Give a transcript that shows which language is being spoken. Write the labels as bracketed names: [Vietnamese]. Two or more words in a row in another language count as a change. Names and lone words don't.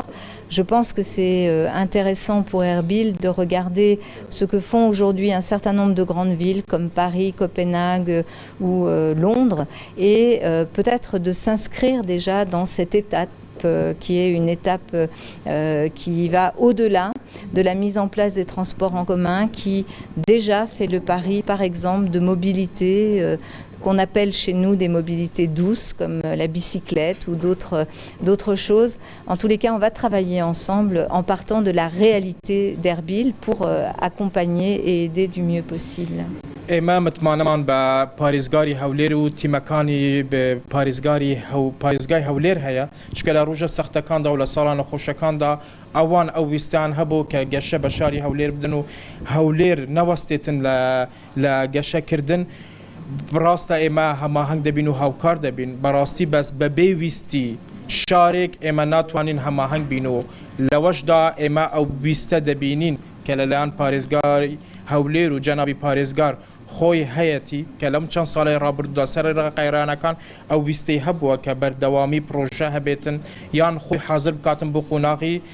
[French] Je pense que c'est intéressant pour Erbil de regarder ce que font aujourd'hui un certain nombre de grandes villes comme Paris, Copenhague ou Londres et peut-être de s'inscrire déjà dans cette étape qui est une étape qui va au-delà de la mise en place des transports en commun qui déjà fait le pari par exemple de mobilité qu'on appelle chez nous des mobilités douces comme la bicyclette ou d'autres choses. En tous les cas, on va travailler ensemble en partant de la réalité d'Erbil pour accompagner et aider du mieux possible. [Central Kurdish] ئێمە متمانەمان بە پارێزگاری هەولێر و تیمەکانی پارێزگای هەولێر هەیە چکە لە ڕۆژە سەختەکاندا و لە ساڵانە خۆشەکاندا ئەوان ئەو ویستان هەبوو کە گەشە بە شاری هەولێر بدن و هەولێر نەوەستێتن لە گەشەکردن بڕاستە ئێمە هەماهەنگ دەبین و هاوکار دەبین بەڕاستی بەس بە بێویستی شارێک ئێمە ناتوانین هەماهەنگ بین و لەوەشدا ئێمە ئەو ویستە دەبینین کە لەلایەن پارێزگاری هەولێر و جەنابی پارێزگار خۆی هەیەی کە لەم چەند ساڵی ڕابردوودا سەر قەیرانەکان ئەو ویستەی هەبووە کە بەردەوامی پرۆژە هەبێتن یان خۆی حاضر بکاتن بۆ قۆناغی